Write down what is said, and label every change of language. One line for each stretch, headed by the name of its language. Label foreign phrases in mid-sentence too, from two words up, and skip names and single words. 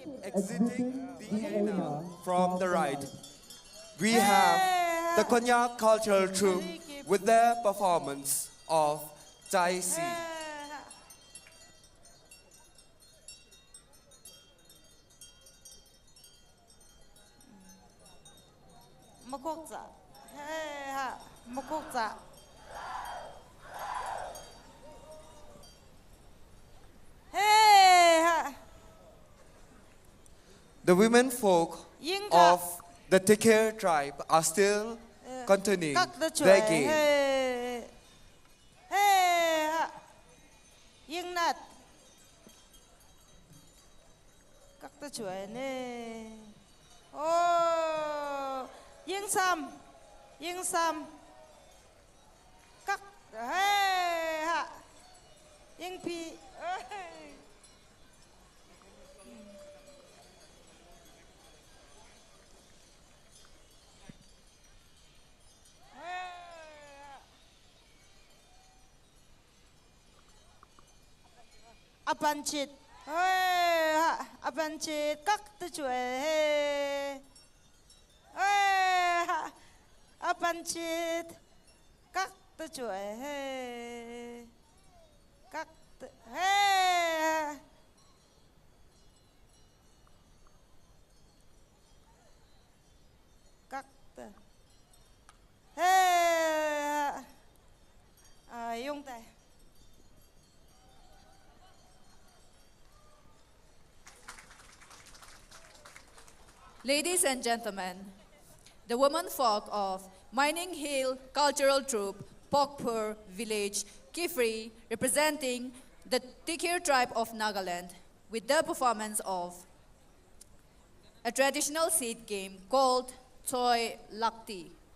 English: exiting the arena from the right, we have the Konyak Cultural Troupe with their performance of Chai Si. Mukukza. Hey ha, Mukukza. Hey ha. The women folk Yinga. of the Tikir tribe are still continuing Kak the their chue. game. Hey. Hey ha. Ying nat. Kak the chue ne. Oh. Ying sam. Ying sam. Kak. Hey ha. Ying pi. Hey. Abanchit. Hey, abanchit. Kak tu cuy. Hey. Hey, abanchit. Kak tu cuy. Hey. Kak tu. Hey. Kak tu. Hey. Yung tay. Ladies and gentlemen, the women folk of Mining Hill Cultural Troupe, Pokpur Village, Kifri, representing the Tikir tribe of Nagaland, with their performance of a traditional seed game called Toy Lakti.